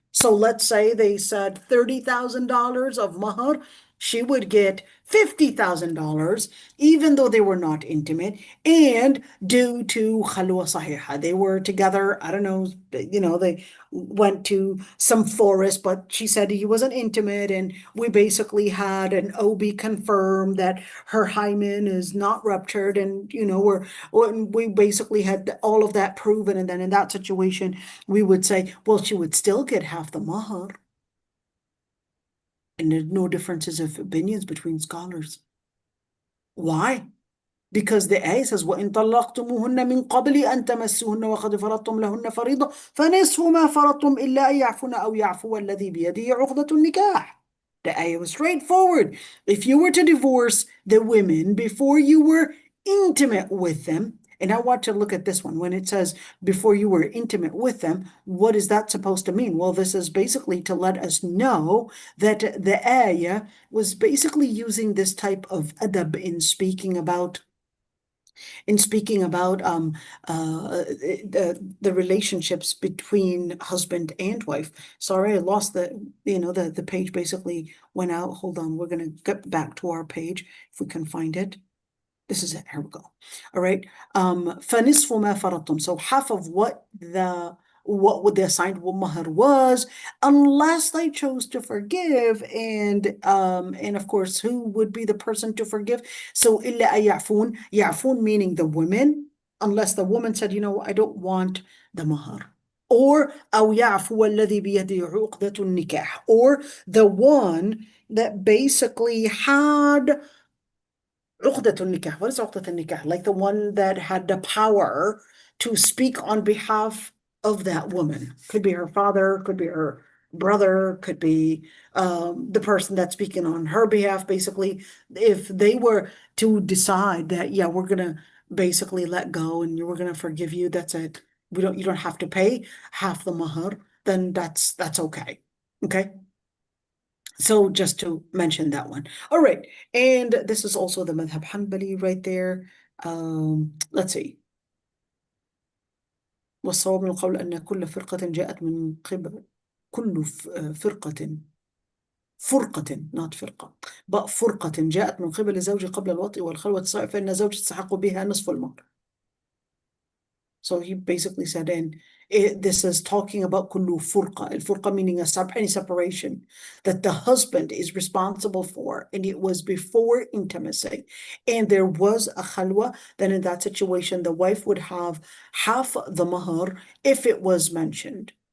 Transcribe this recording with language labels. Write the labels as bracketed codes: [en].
[en] So let's say they said $30,000 of mahr, she would get $50,000, even though they were not intimate, and due to khalwa sahiha, they were together, I don't know, they went to some forest, but she said he wasn't intimate, and we basically had an OB confirm that her hymen is not ruptured, and we basically had all of that proven, and then in that situation, we would say, well, she would still get half the mahr. And there's no differences of opinions between scholars. Why? [ar] Because the ayah says, وَإِن طَلَّقْتُمُوهُنَّ مِن قَبْلِ أَن تَمَسُّوهُنَّ وَقَدْ فَرَضْتُمْ لَهُنَّ فَرِيضَةً فَنِصْفُ مَا فَرَضْتُمْ إِلَّا أَن يَعْفُونَ أَوْ يَعْفُوَ الَّذِي بِيَدِهِ عُقْدَةُ النِّكَاحِ. [en] The ayah was straightforward. If you were to divorce the women before you were intimate with them, and I want to look at this one. When it says before you were intimate with them, what is that supposed to mean? Well, this is basically to let us know that the ayah was basically using this type of adab in speaking about in speaking about the relationships between husband and wife. Sorry, I lost the page basically went out. Hold on, we're gonna get back to our page if we can find it. This is it. Here we go. All right. [ar] فَنِصْفُ مَا فَرَضْتُمْ. [en] So half of what the assigned mahr was, unless they chose to forgive, and of course, who would be the person to forgive? So [ar] إِلَّا أَن يَعْفُونَ, يَعْفُونَ [en] meaning the women, unless the woman said, I don't want the mahr. Or [ar] أو يعفو الذي بيده عقدة النكاح, [en] or the one that basically had [ar] عقدة النكاح. [en] What is [ar] عقدة النكاح? [en] Like the one that had the power to speak on behalf of that woman. Could be her father, could be her brother, could be the person that's speaking on her behalf. Basically, if they were to decide that, yeah, we're gonna basically let go and we're gonna forgive you, that's it. You don't have to pay half the mahr, then that's okay. Okay. So just to mention that one. All right. And this is also the madhab Hanbali right there. Let's see. [ar] والصواب من القول أن كل فرقة جاءت من قبل كل فرقة [en] not [ar] فرقة but فرقة جاءت من قبل الزوج قبل الوطء والخلوة فإن الزوج يستحق بها نصف المهر. [en] So he basically said, this is talking about kullu furqa, al-furqa meaning any separation that the husband is responsible for, and it was before intimacy, and there was a khalwa, then in that situation, the wife would have half the mahr if it was mentioned.